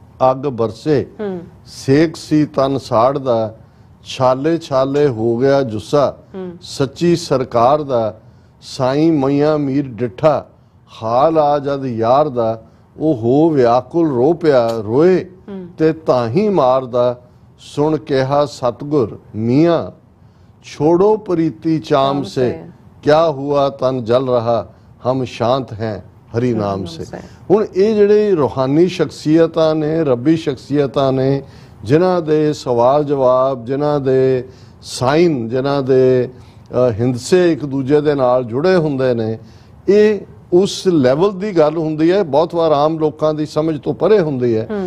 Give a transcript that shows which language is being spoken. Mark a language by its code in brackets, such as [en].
[pa] ਅੱਗ ਬਰਸੇ, ਸੇਕ ਸੀ ਤਨ ਸਾੜਦਾ, ਛਾਲੇ ਛਾਲੇ ਹੋ ਗਿਆ ਜੁੱਸਾ, ਸੱਚੀ ਸਰਕਾਰ ਦਾ ਸਾਈਂ ਮਈਆਂ ਮੀਰ ਡਿੱਠਾ, ਹਾਲ ਆ ਜਦ ਯਾਰ ਦਾ, ਉਹ ਹੋ ਵਿਆਕੁਲ ਰੋ ਪਿਆ ਰੋਏ ਤੇ ਤਾਂ ਹੀ ਮਾਰਦਾ, [hi] सुन कहा सतगुर मियाँ छोड़ो प्रीति चाम से क्या हुआ तन जल रहा हम शांत हैं हरि नाम से। [pa] ਹੁਣ ਇਹ ਜਿਹੜੇ ਰੂਹਾਨੀ ਸ਼ਖਸੀਅਤਾਂ ਨੇ, ਰੱਬੀ ਸ਼ਖਸੀਅਤਾਂ ਨੇ, ਜਿਨ੍ਹਾਂ ਦੇ ਸਵਾਲ ਜਵਾਬ, ਜਿਨ੍ਹਾਂ ਦੇ ਸਾਈਨ, ਜਿਨ੍ਹਾਂ ਦੇ ਹਿੰਦਸੇ ਇੱਕ ਦੂਜੇ ਦੇ ਨਾਲ ਜੁੜੇ ਹੁੰਦੇ ਨੇ, ਇਹ ਉਸ ਲੈਵਲ ਦੀ ਗੱਲ ਹੁੰਦੀ ਹੈ, ਬਹੁਤ ਵਾਰ ਆਮ ਲੋਕਾਂ ਦੀ ਸਮਝ ਤੋਂ ਪਰੇ ਹੁੰਦੀ ਹੈ।